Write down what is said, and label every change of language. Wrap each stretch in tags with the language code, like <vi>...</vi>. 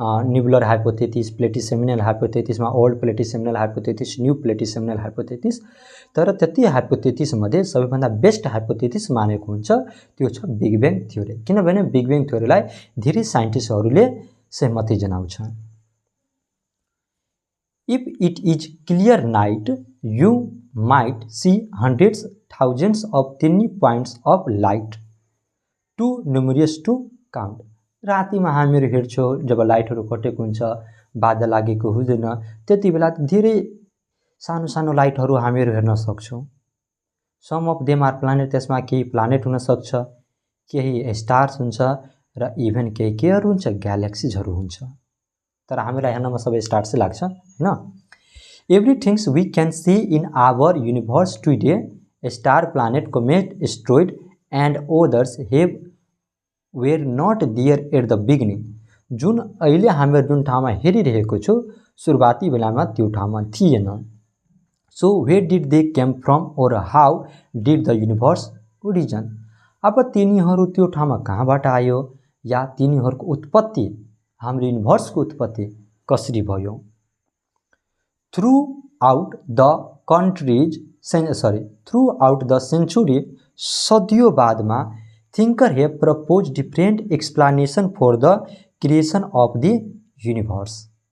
<ne>न्युबुलर hypothesis, प्लेटिसेमिनल हाइपोथेसिसमा old प्लेटिसेमिनल hypothesis, new प्लेटिसेमिनल hypothesis. तर त्यति hypothesis मध्ये सबैभन्दा बेस्ट हाइपोथेसिस मानेको हुन्छ त्यो छ बिग ब्याङ थ्योरी। किनभने बिग ब्याङ थ्योरीलाई धेरै साइन्टिस्टहरूले सहमति जनाउँछन्।</ne> <en>If it is clear night you might see hundreds thousands of tiny points of light too numerous to count।</en> <ne>रातिमा हामीहरू हेर्छौं जब लाइटहरू कटेको हुन्छ, बादल लागेको हुँदैन, त्यति बेला धेरै सानो सानो लाइटहरू हामीहरू हेर्न सक्छौं।</ne> <en>some of them are planet,</en> <ne>त्यसमा केही प्लानेट हुन सक्छ, केही स्टार्स हुन्छ र इभन केही केहरू हुन्छ ग्यालेक्सिजहरू हुन्छ। तर हामीलाई हेर्नमा सबै स्टार्स लाग्छ हैन।</ne> <en>Everything we can see in our universe today, star, planet, comet, asteroid and others were not there at the beginning।</en> <ne>जुन अहिले हामी जुन ठाउँमा हेरिरहेको छौं सुरुवाती बेलामा त्यो ठाउँमा थिएन।</ne> <en>So where did they came from or how did the universe origin?</en> <ne>अब तिनीहरू त्यो ठाउँमा कहाँबाट आयो या तिनीहरूको उत्पत्ति, हाम्रो युनिभर्सको उत्पत्ति कसरी भयो।</ne> <en>Throughout the century,</en> <ne>सदियों बादमा</ne> <en>Thinker have proposed different explanation for the creation of the universe।</en>